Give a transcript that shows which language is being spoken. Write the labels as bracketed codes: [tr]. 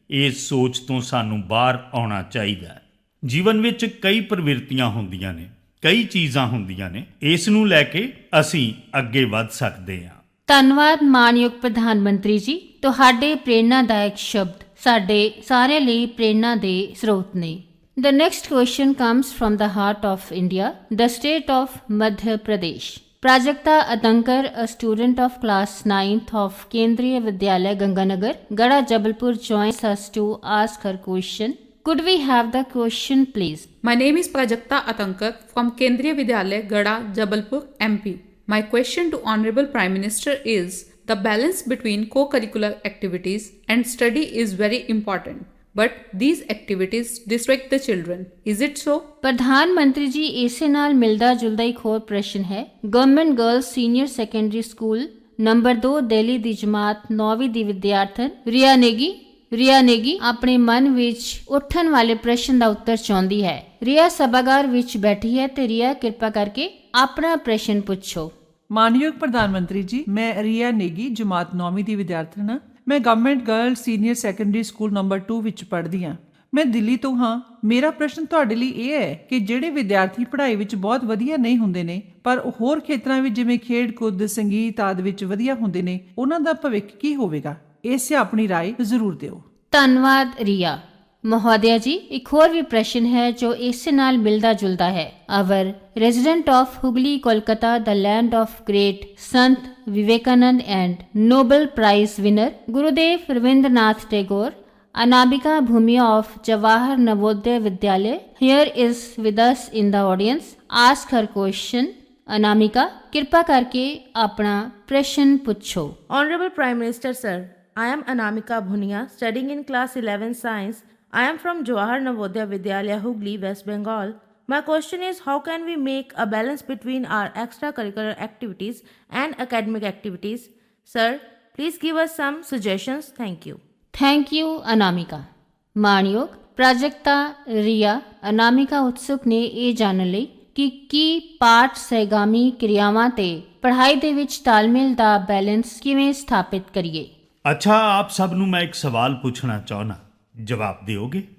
[pa] ਇਸ ਸੋਚ ਤੋਂ ਸਾਨੂੰ ਬਾਹਰ ਆਉਣਾ ਚਾਹੀਦਾ ਹੈ। ਜੀਵਨ ਵਿੱਚ ਕਈ ਪ੍ਰਵਿਰਤੀਆਂ ਹੁੰਦੀਆਂ ਨੇ, ਕਈ ਚੀਜ਼ਾਂ ਹੁੰਦੀਆਂ ਨੇ, ਇਸ ਨੂੰ ਲੈ ਕੇ ਅਸੀਂ ਅੱਗੇ ਵੱਧ ਸਕਦੇ ਹਾਂ। ਧੰਨਵਾਦ ਮਾਨਯੋਗ ਪ੍ਰਧਾਨ ਮੰਤਰੀ ਜੀ, ਤੁਹਾਡੇ ਪ੍ਰੇਰਨਾਦਾਇਕ ਸ਼ਬਦ ਸਾਡੇ ਸਾਰਿਆਂ ਲਈ ਪ੍ਰੇਰਨਾ ਦੇ ਸਰੋਤ ਨੇ। [en] The next question comes from the heart of India, the state of Madhya Pradesh. Prajakta Atankar, a student of class 9th of Kendriya Vidyalaya Ganganagar, Gada Jabalpur, joins us to ask her question. Could we have the question, please? My name is Prajakta Atankar from Kendriya Vidyalaya, Gada, Jabalpur, MP. My question to Honorable Prime Minister is, the balance between co-curricular activities and study is very important. But these activities distract the children. Is it so? [pa] ਪ੍ਰਧਾਨ ਮੰਤਰੀ ਜੀ, ਇਸੇ ਨਾਲ ਮਿਲਦਾ ਜੁਲਦਾ ਇੱਕ ਹੋਰ ਪ੍ਰਸ਼ਨ ਹੈ। Government girls senior secondary school number 2 Delhi ਦੀ ਜਮਾਤ 9ਵੀਂ ਦੀ ਵਿਦਿਆਰਥਣ ਰੀਆ ਨੇਗੀ ਆਪਣੇ ਮਨ ਵਿੱਚ ਉੱਠਣ ਵਾਲੇ ਪ੍ਰਸ਼ਨ ਦਾ ਉੱਤਰ ਚਾਹੁੰਦੀ ਹੈ। ਰੀਆ ਸਭਾਗਾਰ ਵਿੱਚ ਬੈਠੀ ਹੈ ਤੇ ਰੀਆ, ਕਿਰਪਾ ਕਰਕੇ ਆਪਣਾ ਪ੍ਰਸ਼ਨ ਪੁੱਛੋ। ਮਾਨਯੋਗ ਪ੍ਰਧਾਨ ਮੰਤਰੀ ਜੀ, ਮੈਂ ਰੀਆ ਨੇਗੀ ਜਮਾਤ 9ਵੀਂ ਦੀ ਵਿਦਿਆਰਥਣ ਹਾਂ। ਮੈਂ government girl senior secondary school number 2 ਵਿੱਚ ਪੜ੍ਹਦੀ ਹਾਂ। ਮੈਂ ਦਿੱਲੀ ਤੋਂ ਹਾਂ। ਮੇਰਾ ਪ੍ਰਸ਼ਨ ਤੁਹਾਡੇ ਲਈ ਇਹ ਹੈ ਕਿ ਜਿਹੜੇ ਵਿਦਿਆਰਥੀ ਪੜ੍ਹਾਈ ਵਿੱਚ ਬਹੁਤ ਵਧੀਆ ਨਹੀਂ ਹੁੰਦੇ ਨੇ, ਪਰ ਹੋਰ ਖੇਤਰਾਂ ਵਿੱਚ ਜਿਵੇਂ ਖੇਡ ਕੁੱਦ, ਸੰਗੀਤ ਆਦਿ ਵਿੱਚ ਵਧੀਆ ਹੁੰਦੇ ਨੇ, ਉਹਨਾਂ ਦਾ ਭਵਿੱਖ ਕੀ ਹੋਵੇਗਾ? ਇਸ 'ਤੇ ਆਪਣੀ ਰਾਏ ਜ਼ਰੂਰ ਦਿਓ। ਧੰਨਵਾਦ ਰੀਆ। ਮਹੋਦਿਆ ਜੀ, ਇੱਕ ਹੋਰ ਵੀ ਪ੍ਰਸ਼ਨ ਹੈ ਜੋ ਇਸੇ ਨਾਲ ਮਿਲਦਾ ਜੁਲਦਾ ਹੈ। [en] Our resident of Hooghly, Kolkata, the land of great Sant Vivekanand and Nobel Prize winner Gurudev Rabindranath Tagore, Anamika Bhumia of Jawahar Navodaya Vidyalaya here is with us in the audience. Ask her question. [pa] Anamika, ਕਿਰਪਾ ਕਰਕੇ ਆਪਣਾ ਪ੍ਰਸ਼ਨ ਪੁੱਛੋ। [en] Honorable Prime Minister Sir, I am Anamika Bhunia, studying in class 11 Science. I am from Jawahar Navodaya Vidyalaya, Hooghly, West Bengal. My question is, how can we make a balance between our extracurricular activities and academic activities? Sir, please give us some suggestions. Thank you. Thank you, Anamika. [pa] ਮਾਣਯੋਗ ਪ੍ਰਾਜਕਤਾ ਰੀਆ, ਅਨਾਮਿਕਾ ਉਤਸੁਕ ਨੇ ਇਹ ਜਾਣਨ ਲਈ ਕਿ ਕੀ ਪਾਠ ਸਹਿਗਾਮੀ ਕਿਰਿਆਵਾਂ ਤੇ ਪੜ੍ਹਾਈ ਦੇ ਵਿੱਚ ਤਾਲਮੇਲ ਦਾ ਬੈਲੈਂਸ ਕਿਵੇਂ ਸਥਾਪਿਤ ਕਰੀਏ। ਅੱਛਾ, ਆਪ ਸਭ ਨੂੰ ਮੈਂ ਇੱਕ ਸਵਾਲ ਪੁੱਛਣਾ ਚਾਹੁੰਦਾ, ਜਵਾਬ ਦਿਓਗੇ?